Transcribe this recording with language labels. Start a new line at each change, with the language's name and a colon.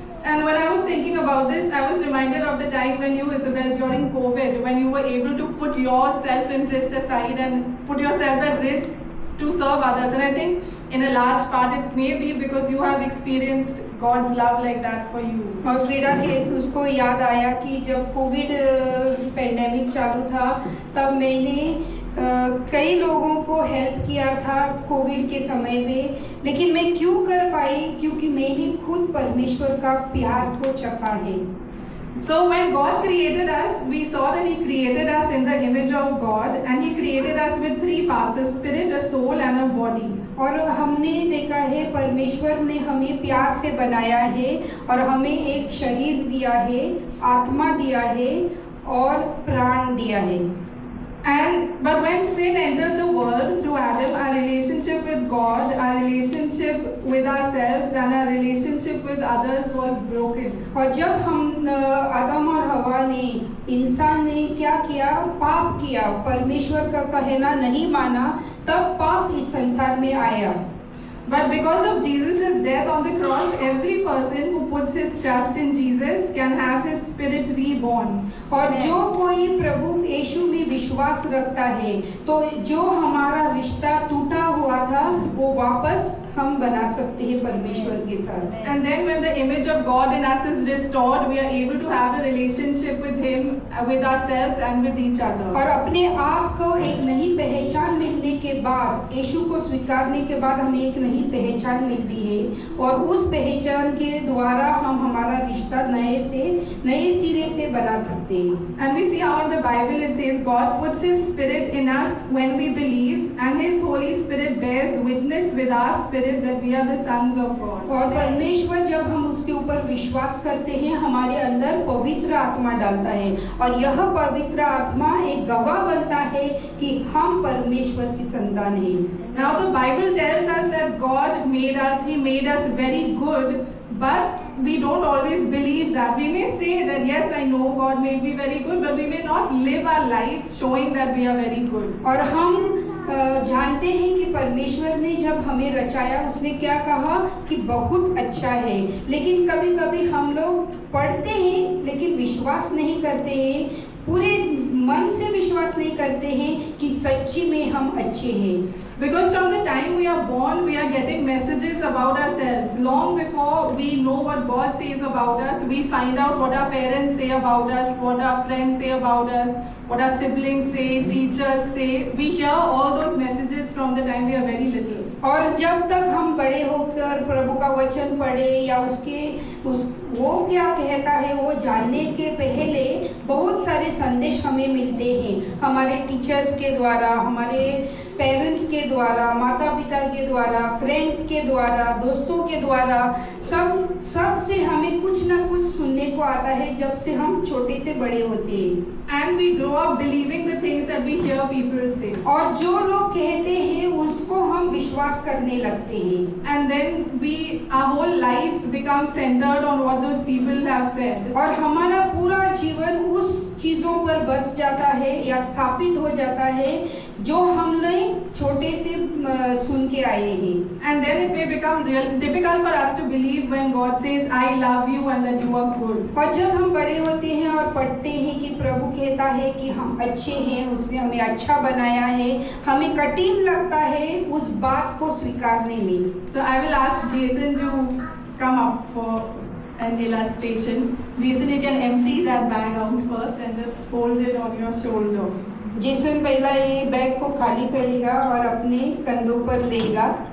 English: And when I was thinking about this, I was reminded of the time when you, Isabel, during COVID, when you were able to put your self-interest aside and put yourself at risk to serve others. And I think in a large part it may be because you have experienced God's love like that for you.
Hindi: और Frida के उसको याद आया कि जब Covid pandemic चालू था तब मैंने कई लोगों को हेल्प किया था कोविड के समय में, लेकिन मैं क्यों कर पाई? क्योंकि मैंने खुद परमेश्वर का प्यार को चखा है।
English: So when God created us, we saw that He created us in the image of God, and He created us with three parts: a spirit, a soul, and a body.
Hindi: और हमने देखा है परमेश्वर ने हमें प्यार से बनाया है और हमें एक शरीर दिया है, आत्मा दिया है और प्राण दिया है।
English: But when sin entered the world through Adam, our relationship with God, our relationship with ourselves, and our relationship with others was broken.
Hindi: और जब हम आदम और हवा ने, इंसान ने क्या किया? पाप किया, परमेश्वर का कहना नहीं माना, तब पाप इस संसार में आया।
English: But because of Jesus' death on the cross, every person who puts his trust in Jesus Jesus can have his spirit reborn.
Hindi: और जो कोई प्रभु यीशु में विश्वास रखता है तो जो हमारा रिश्ता टूटा हुआ था वो वापस हम बना सकते हैं परमेश्वर के साथ।
English: And then when the image of God in us is restored, we are able to have a relationship with him, with ourselves and with each other.
Hindi: और अपने आप को एक नई पहचान मिलने के बाद, यीशु को स्वीकारने के बाद हमें एक नई पहचान मिलती है और उस पहचान के द्वारा हम हमारा रिश्ता नए सिरे से बना सकते हैं।
English: And we see how in the Bible it says God puts his spirit in us when we believe, and his Holy Spirit bears witness with our spirit that we are the sons of God.
Hindi: और परमेश्वर जब हम उसके ऊपर विश्वास करते हैं हमारे अंदर पवित्र आत्मा डालता है और यह पवित्र आत्मा एक गवाह बनता है कि हम परमेश्वर की संतान हैं।
English: Now the Bible tells us that God made us, he made us very good, but we don't always believe that. We may say that yes, I know God made me very good, but we may not live our lives showing that we are very good.
Hindi: और हम जानते हैं कि परमेश्वर ने जब हमें रचाया उसने क्या कहा कि बहुत अच्छा है, लेकिन कभी कभी हम लोग पढ़ते हैं लेकिन विश्वास नहीं करते हैं, पूरे मन से विश्वास नहीं करते हैं कि सच्ची में हम अच्छे हैं।
English: Because from the time we are born, we are getting messages about ourselves. Long before we know what God says about us, we find out what our parents say about us, what our friends say about us, what our siblings say, teachers say. We hear all those messages from the time we are very little.
Hindi: और जब तक हम बड़े होकर प्रभु का वचन पढ़े या वो क्या कहता है वो जानने के पहले बहुत सारे संदेश हमें मिलते हैं, हमारे टीचर्स के द्वारा, हमारे पेरेंट्स के द्वारा, माता पिता के द्वारा, फ्रेंड्स के द्वारा, दोस्तों के द्वारा, सब से हमें कुछ ना कुछ सुनने को आता है जब से हम छोटे से बड़े होते हैं।
English: And we grow up believing the things that we hear people say.
Hindi: और जो लोग कहते हैं उसको हम विश्वास करने लगते हैं।
English: And then our whole lives become centered on what those people have said.
Hindi: और हमारा पूरा जीवन उस चीजों पर बस जाता है या स्थापित हो जाता है जो हमने छोटे से सुन के आए हैं।
English: And then it may become real difficult for us to believe when God says, I love you and that you are good.
Hindi: और जब हम बड़े होते हैं और पढ़ते हैं कि प्रभु कहता है कि हम अच्छे हैं, उसने हमें अच्छा बनाया है, हमें कठिन लगता है उस बात को स्वीकारने में।
English: So I will ask Jason to come up for an illustration. Jason, you can empty that bag out first and just hold it on your shoulder.
Hindi: Jason पहला ये बैग को खाली करेगा और अपने कंधों पर लेगा।